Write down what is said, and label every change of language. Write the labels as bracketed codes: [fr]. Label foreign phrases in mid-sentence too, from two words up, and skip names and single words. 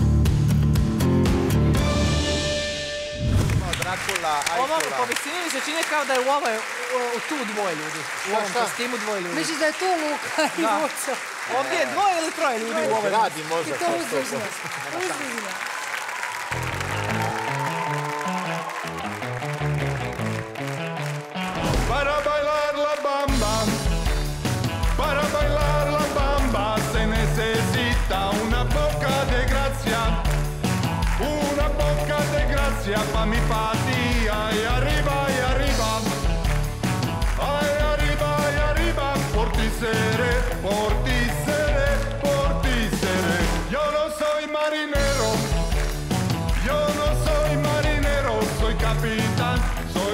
[sr] Ovo po visini mi se čini kao da je u tu dvoje ljudi. U ovom kostimu dvoje ljudi. Misliš da je tu Luka i Vuco? Ovdje je dvoje ili troje ljudi u ovoj. Radi možda. I to uzvižno. Uzvižno. [es] Para bailar la bamba, para bailar la bamba se necesita una poca de gracia, pa mi fati, ay arriba, ay arriba, por ti seré, yo no soy marinero, soy capitán,